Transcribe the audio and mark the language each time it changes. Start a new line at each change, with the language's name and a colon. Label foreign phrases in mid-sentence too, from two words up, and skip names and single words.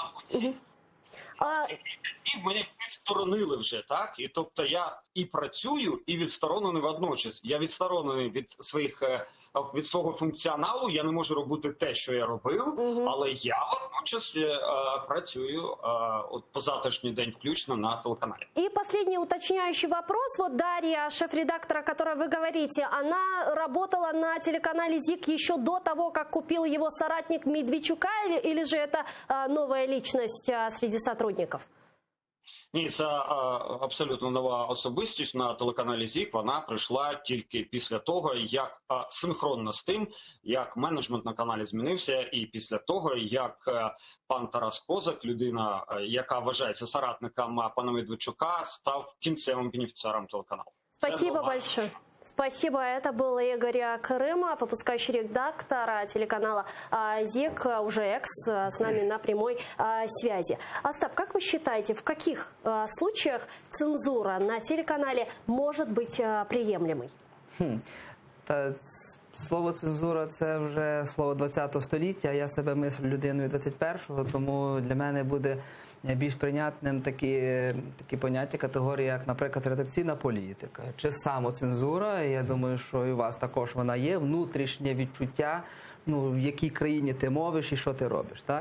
Ukrainian: І мене відсторонили вже, так? І тобто я і працюю, і відсторонений водночас. Я відсторонений від свого функціоналу, я не можу робити те, що я робив, але я водночас працюю по завтрашній день включно на телеканалі.
Russian: И последний уточняющий вопрос. Вот Дарья, шеф-редактора, о которой вы говорите, она работала на телеканале ЗИК еще до того, как купил его соратник Медведчука, или же это новая личность среди сотрудников?
Ukrainian: Ні, це абсолютно нова особистість на телеканалі ЗІК. Вона прийшла тільки після того, як синхронно з тим, як менеджмент на каналі змінився, і після того, як пан Тарас Козак, людина, яка вважається соратником пана Медведчука, став кінцевим бенефіціаром телеканалу.
Russian: Спасибо большое. Спасибо. Это был Игорь Крыма, выпускающий редактор телеканала ЗИК, уже экс, с нами на прямой связи. Остап, как вы считаете, в каких случаях цензура на телеканале может быть приемлемой?
Ukrainian: Слово цензура – це вже слово 20-го століття, я себе мислю людиною 21-го, тому для мене буде більш прийнятним такі поняття, категорії, як, наприклад, редакційна політика, чи самоцензура. Я думаю, що і у вас також вона є, внутрішнє відчуття, в якій країні ти мовиш і що ти робиш, так?